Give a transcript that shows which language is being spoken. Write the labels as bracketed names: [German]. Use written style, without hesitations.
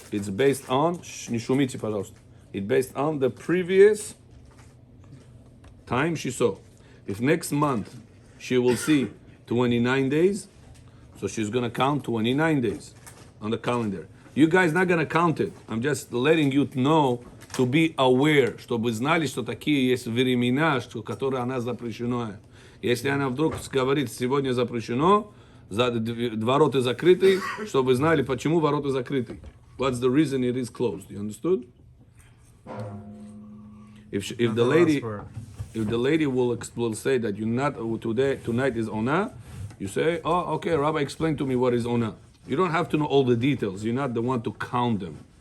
[English] It's based on, [Russian] не шумите, пожалуйста. [English] It's based on the previous time she saw. If next month she will see 29 days, so she's gonna count 29 days on the calendar. You guys not gonna count it. I'm just letting you know to be aware, [Russian] чтобы вы знали, что такие есть времена, что, которые она запрещено. Если она вдруг говорит, сегодня запрещено, ворота закрыты, чтобы вы знали, почему ворота закрыты. [English] What's the reason it is closed? You understood? If the lady will say that you not tonight is ona, you say, oh, okay, Rabbi, explain to me what is ona. You don't have to know all the details. You're not the one to count them.